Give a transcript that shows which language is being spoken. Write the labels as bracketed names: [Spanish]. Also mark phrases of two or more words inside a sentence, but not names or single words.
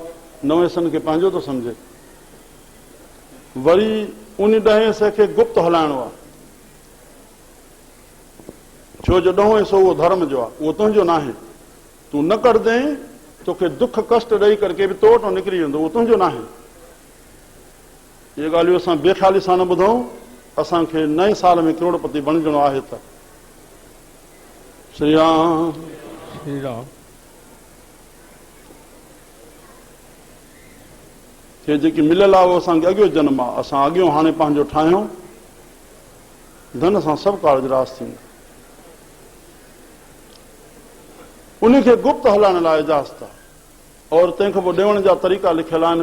[Sindhi] 9 हिसनि खे पंहिंजो थो सम्झे। वरी उन 10 हिसे खे गुप्त हलाइणो आहे, छो जो 10हों हिसो उहो धर्म जो आहे, उहो तुंहिंजो न आहे। तूं न कढंदे, तोखे दुख कष्ट ॾेई करके बि तो वटि निकिरी वेंदो, उहो तुंहिंजो न आहे। इहे ॻाल्हियूं असां बेख़्याली सां न ॿुधूं। असांखे नए साल में करोड़पति बणिजणो आहे। त श्री राम श्री राम, हे जेकी मिलियल आहे उहो असांखे अॻियो जन्म आहे। असां अॻियो हाणे पंहिंजो ठाहियूं, धन सां सभु कार्य रास थींदा। उनखे गुप्त हलाइण लाइ इजाज़त आहे, और तंहिंखां पोइ ॾियण जा तरीक़ा लिखियल आहिनि।